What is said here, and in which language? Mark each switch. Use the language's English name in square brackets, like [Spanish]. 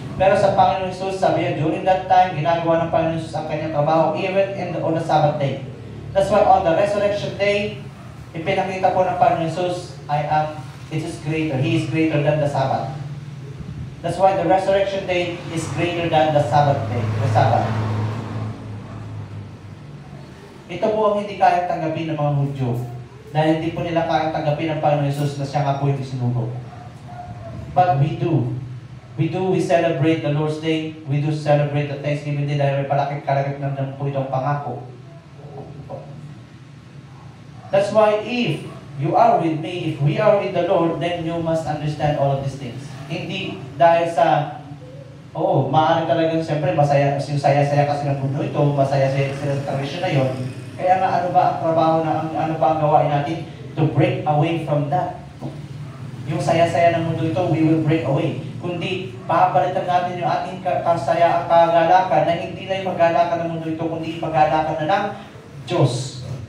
[Filipino] Pero sa Panginoon Jesus, sabi niya, [English] during that time, [Filipino] ginagawa ng Panginoon Jesus ang kanyang trabaho [English] even on the Sabbath day. That's why on the resurrection day, [Filipino] ipinakita po ng Panginoon Jesus, [English] it is greater. He is greater than the Sabbath. That's why the resurrection day is greater than the Sabbath day, the Sabbath. [Filipino] Ito po ang hindi kayang tanggapin ng mga Hudyo. Dahil hindi po nila kayang tanggapin ng Panginoon Jesus na siya nga po yung isinugo. [English] But we do. We celebrate the Lord's Day. We do celebrate the Thanksgiving Day [Filipino] dahil may kalakip ng po itong pangako. [English] That's why if you are with me, if we are with the Lord, then you must understand all of these things. [Filipino] Hindi dahil sa maaari talagang siyempre masaya, yung saya-saya kasi ng mundo ito, masaya sila sa tradisyon na yun. Kaya nga ano ba ang trabaho ano ba ang gawain natin [English] to break away from that? [Filipino] Yung saya-saya ng mundo ito, [English] we will break away. [Filipino] Kundi papalitan natin yung ating kasaya at kagalakan na hindi na yung maggalakan ng mundo ito, kundi maggalakan na ng Diyos.